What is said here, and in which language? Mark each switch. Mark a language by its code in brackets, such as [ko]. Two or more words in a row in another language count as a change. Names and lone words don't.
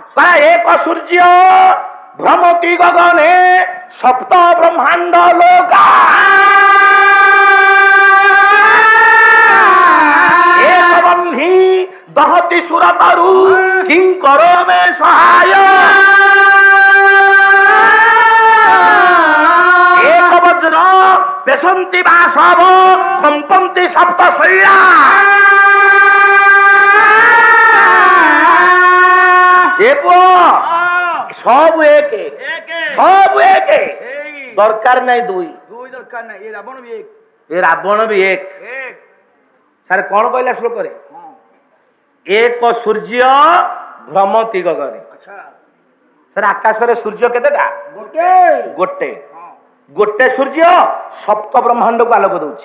[sa] କହିଲା ଏକ ସୂର୍ଯ୍ୟ ଭ୍ରମତି ଗଗନେ ସପ୍ତ ବ୍ରହ୍ମାଣ୍ଡ ଲୋକା ଏକ ବହ୍ନି ଦହତି ସୁରତରୁ କିଂ କରୋ ମେ ସହାୟ ଏକ ବଜ୍ର পেশন্তি বাসব কম্পন্তি সপ্ত শৈলা [or] ଏ ପୁଅ ସବୁ ଏକ একে ସବୁ ଏକ এই ଦରକାର ନାହିଁ ଦୁଇ। ଦୁଇ ଦରକାର ନାହିଁ ଏଇ ରାବଣ ବି ଏକ ଏ ରାବଣ ବି ଏକ। এক ସାର୍ କଣ କହିଲା ଶ୍ଲୋକରେ? হ্যাঁ ଏକ ସୂର୍ଯ୍ୟ ଭ୍ରମତି ଗଗନେ। আচ্ছা ସାର୍ ଆକାଶରେ ସୂର୍ଯ୍ୟ କେତେଟା? গোটে ଗୋଟେ। হ্যাঁ ଗୋଟେ ସୂର୍ଯ୍ୟ ସପ୍ତ ବ୍ରହ୍ମାଣ୍ଡକୁ ଆଲୋକ ଦଉଛି।